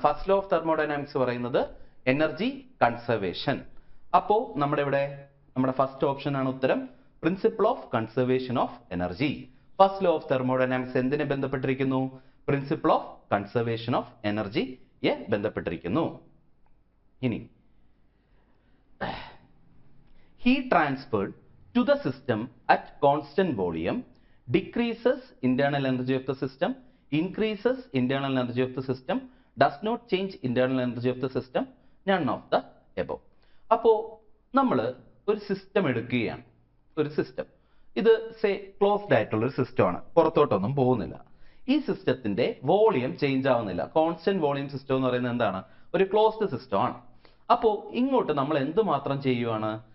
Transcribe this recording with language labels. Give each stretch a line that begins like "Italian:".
Malayalam: First law of thermodynamics പറയുന്നത് energy conservation. അപ്പോ നമ്മുടെ ഫസ്റ്റ് ഓപ്ഷൻ ആണ് ഉത്തരം, principle of conservation of energy. First law of thermodynamics എന്തിനെ ബന്ധപ്പെട്ടിരിക്കുന്നു? പ്രിൻസിപ്പിൾ ഓഫ് കൺസർവേഷൻ ഓഫ് എനർജിയെ ബന്ധപ്പെട്ടിരിക്കുന്നു.
English: ഇനി heat transferred to the system at constant volume decreases internal energy of the system, increases internal energy of the system, does not change internal energy of the system, none of the above.
Malayalam: അപ്പോൾ നമ്മൾ ഒരു system എടുക്കുകയാണ്. ഒരു system, ഇത് closed ആയിട്ടുള്ള ഒരു സിസ്റ്റമാണ്, പുറത്തോട്ടൊന്നും പോകുന്നില്ല. ഈ സിസ്റ്റത്തിന്റെ വോളിയം ചേഞ്ച് ആവുന്നില്ല. കോൺസ്റ്റന്റ് വോളിയം സിസ്റ്റം എന്ന് പറയുന്നത് എന്താണ്? ഒരു ക്ലോസ്ഡ് സിസ്റ്റം ആണ്. അപ്പോൾ ഇങ്ങോട്ട് നമ്മൾ എന്തുമാത്രം ചെയ്യുവാണ്?